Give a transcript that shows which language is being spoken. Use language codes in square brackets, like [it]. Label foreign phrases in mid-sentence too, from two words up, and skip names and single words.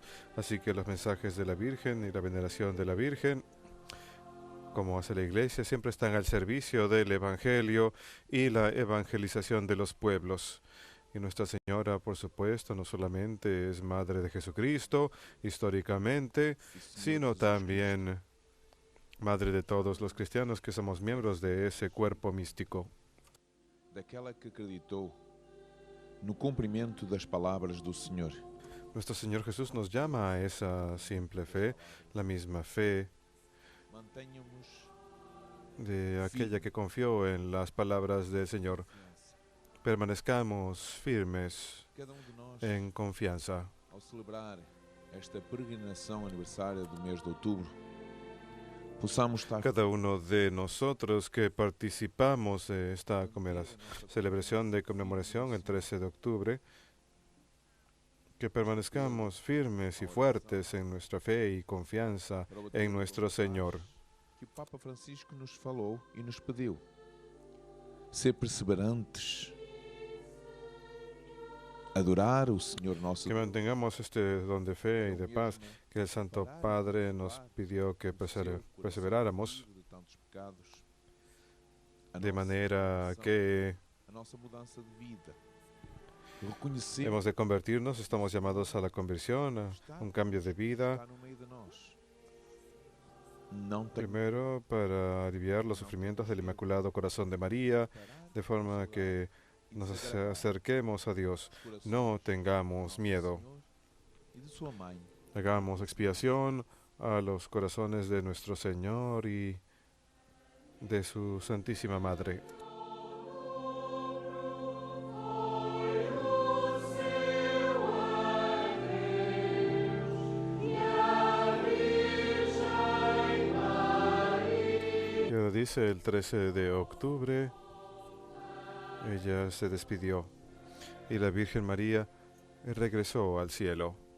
[es] Así que los mensajes de la Virgen y la veneración de la Virgen, como hace la Iglesia, siempre están al servicio del Evangelio y la evangelización de los pueblos. Y Nuestra Señora, por supuesto, no solamente es Madre de Jesucristo, históricamente, sino también Madre de todos los cristianos que somos miembros de ese cuerpo místico. [pt] Daquela que acreditou no cumprimento das palavras do Senhor. [es] Nuestro Señor Jesús nos llama a esa simple fe, la misma fe [pt] Mantenhamos [es] de aquella que confió en las palabras del Señor. Permanezcamos firmes [pt] cada de nós [es] en confianza. [pt] ao celebrar esta peregrinação aniversária do mês de outubro. Possamos estar [es] Cada uno de nosotros que participamos de esta celebración de conmemoración el 13 de octubre, que permanezcamos firmes y fuertes en nuestra fe y confianza en nuestro Señor. [pt] que o Papa Francisco nos falou e nos pediu. Ser perseverantes. Adorar o Senhor nosso [es] Que mantengamos este don de fe y de paz que el Santo Padre nos pidió que perseveráramos, de tantos pecados. de manera que [pt] A nossa mudança de vida. Reconhecer [es] hemos de convertirnos, estamos llamados a la conversión, a un cambio de vida, [pt] está no meio de nós. Não tem [es] primero para aliviar los sufrimientos del Inmaculado Corazón de María, de forma que nos acerquemos a Dios, no tengamos miedo, [pt] e de sua mãe. [es] hagamos expiación a los corazones de nuestro Señor y de su Santísima Madre. Y ahora dice el 13 de octubre, ella se despidió y la Virgen María regresó al cielo.